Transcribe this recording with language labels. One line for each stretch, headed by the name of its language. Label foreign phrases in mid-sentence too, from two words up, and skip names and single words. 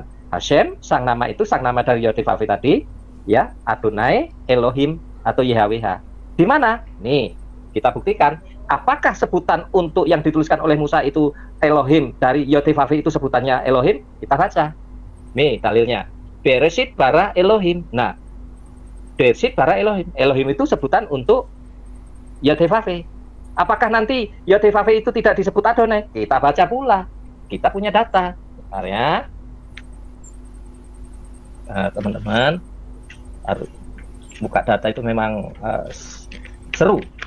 Indonesian: Hashem, sang nama itu, sang nama dari Yod He Vav He tadi, ya, Adonai, Elohim, atau YHWH. Di mana? Nih, kita buktikan. Apakah sebutan untuk yang dituliskan oleh Musa itu Elohim, dari Yod He Vav He itu sebutannya Elohim? Kita baca. Nih dalilnya.
Hebrew: בראשית ברא אלהים. Nah, בראשית ברא אלהים.
Indonesian: Elohim itu sebutan untuk Yod He Vav He. Apakah nanti Yod He Vav He itu tidak disebut Adonai? Kita baca pula. Kita punya data. Bentar ya. Teman-teman, harus buka data itu memang seru.